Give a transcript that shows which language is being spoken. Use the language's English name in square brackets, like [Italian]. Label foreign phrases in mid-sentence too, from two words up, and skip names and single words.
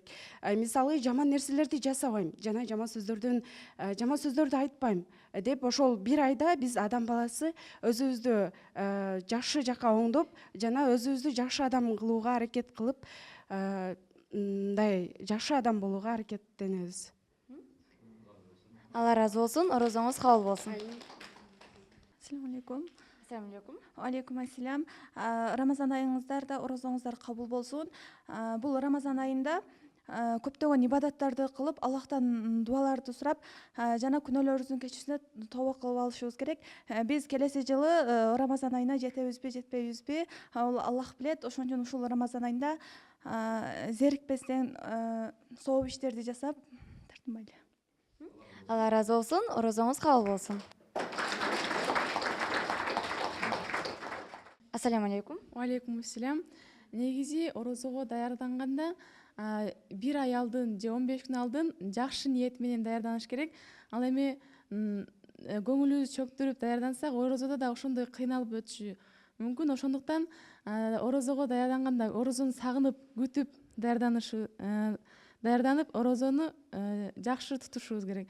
[Kyrgyz] Мисалы, жаман нерселерди жасабайм, жана жаман сөздөрдү айтпайм деп, ошол бир айда биз адам баласы өзүбүздү жакшы жакка оңдоп, жана өзүбүздү жакшы адам кылууга аракет кылып, мындай жакшы адам болууга аракеттенебиз. Алла разы болсун, орозоңуз кабыл болсун. [Arabic] السلام عليكم. السلام عليكم. عليكم السلام. [Kyrgyz] Рамазан айыңыздарда орозоңуздар кабыл болсун. Бул Рамазан айында көптөгөн ибадаттарды кылып, Аллахтан дуаларды сурап, жана күнөөлөрүбүздүн кечүүсүнө тобо кылып алышыбыз керек. Биз келеси жылы Рамазан айына жетебизби, жетпейбизби? Аллах билет. Ошон үчүн ушул Рамазан айында зерикпестен сооп иштерди жасап тартынбайлы. Алла разы болсун, орозоңуз кабыл болсун. [Arabic] السلام عليكم. عليكم السلام. [Kyrgyz] Негизи орозого даярданганда бир ай алдын же 15 күн алдын жакшы ниет менен даярданыш керек. Ал эми көңүлүбүздү чөктүрүп даярдансак, орозодо да ошондой кыйналып өтүшү мүмкүн. Ошондуктан орозого даярданганда орозону сагынып, күтүп даярданып, орозону жакшы тутушубуз керек.